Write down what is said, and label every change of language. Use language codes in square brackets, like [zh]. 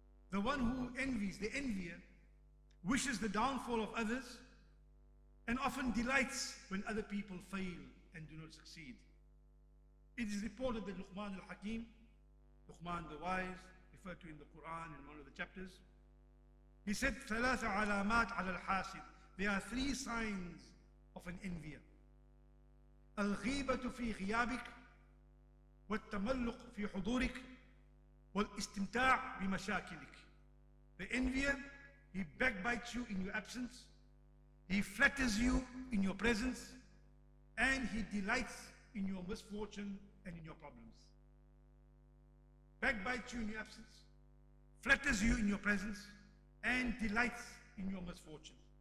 [en] The one who envies, the envier, wishes the downfall of others and often delights when other people fail and do not succeed. It is reported that Luqman al-Hakim, Luqman the wise, referred to in the Quran in one of the chapters, he said, [ar] ثلاث علامات على الحاسد. [en] There are three signs of an envier. [ar] الغيبة في غيابك والتملق في حضورك والاستمتاع بمشاكلك. [en] The envier, he backbites you in your absence, he flatters you in your presence, and he delights in your misfortune and in your problems. Backbites you in your absence, flatters you in your presence, and delights in your misfortune.